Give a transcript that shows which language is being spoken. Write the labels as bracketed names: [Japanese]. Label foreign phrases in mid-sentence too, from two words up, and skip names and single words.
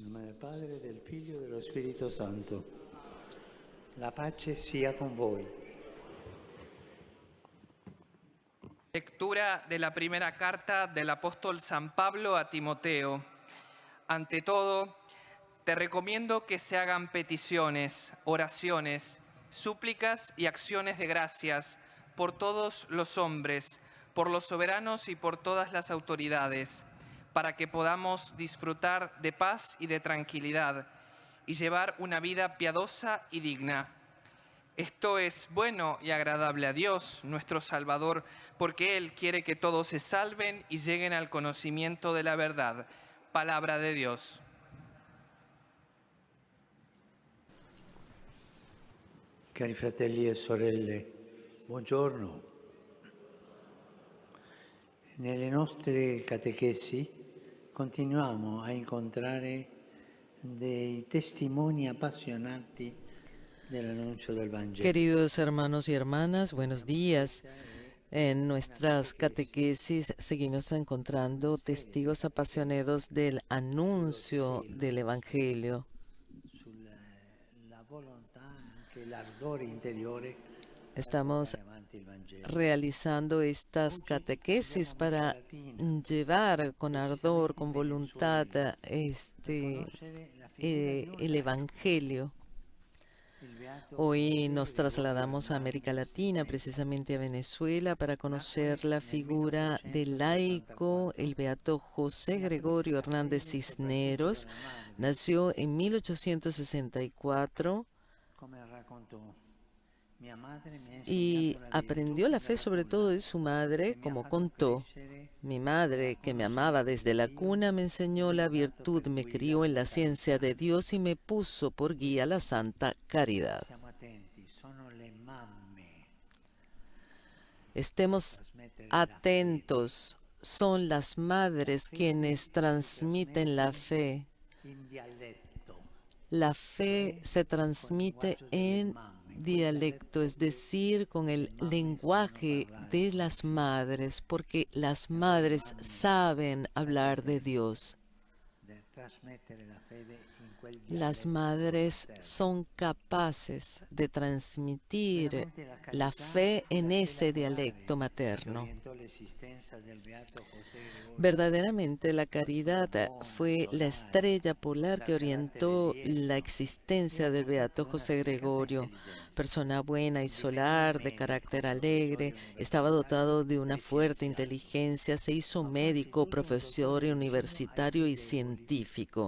[Italian] del Padre, del Figlio e dello Spirito Santo. La pace sia con voi. [Spanish] Lectura de la primera carta del apóstol San Pablo a Timoteo. Ante todo, te recomiendo que se hagan peticiones, oraciones, súplicas y acciones de gracias por todos los hombres, por los soberanos y por todas las autoridades, para que podamos disfrutar de paz y de tranquilidad y llevar una vida piadosa y digna. Esto es bueno y agradable a Dios, nuestro Salvador, porque Él quiere que todos se salven y lleguen al conocimiento de la verdad. Palabra de Dios. [Italian] Cari fratelli e sorelle, buongiorno. Nelle nostre catechesi continuiamo a incontrare dei testimoni appassionati dell'annuncio del Vangelo. [Spanish] Queridos hermanos y hermanas, buenos días. En nuestras catequesis seguimos encontrando testigos apasionados del anuncio del Evangelio. [Italian] Sulla volontà, anche l'ardore interiore [Spanish] Estamos [Italian] portare avanti il Vangelo. [Spanish] realizando estas catequesis para llevar con ardor, con voluntad, [Italian] Conoscere la figura di [Spanish] el Evangelio. [Italian] il beato [Spanish] Hoy nos trasladamos a América Latina, precisamente a Venezuela, para conocer la figura del laico, el beato José Gregorio Hernández Cisneros. Nació en 1864 [Italian] come raccontò mia madre mi ha [Spanish] y [Italian] insegnato la [Spanish] aprendió la fe sobre todo de su madre, como contó. Mi madre, que me amaba desde la cuna, me enseñó la virtud, me crió en la ciencia de Dios y me puso por guía la santa caridad. [Italian] Siamo attenti, sono le mamme [Spanish] Estemos atentos, son las madres quienes transmiten la fe. [Italian] in dialetto. [Spanish] La fe se transmite en dialecto, es decir, con el lenguaje de las madres, porque las madres saben hablar de Dios. [Italian] De trasmettere la fede in quel [Spanish] Las [Italian] dialetto [Spanish] madres [Italian] materno. [Spanish] son capaces de transmitir [Italian] Veramente la carità [Spanish] fe [Italian] fu la [Spanish] en ese [Italian] stella [Spanish] dialecto [Italian] polare che [Spanish] materno. [Italian] orientò l'esistenza del beato José Gregorio. [Spanish] Verdaderamente la caridad fue la estrella polar que orientó la existencia del beato José Gregorio. Persona buena y solar, de carácter alegre, estaba dotado de una fuerte inteligencia, se hizo médico, profesor universitario y científico.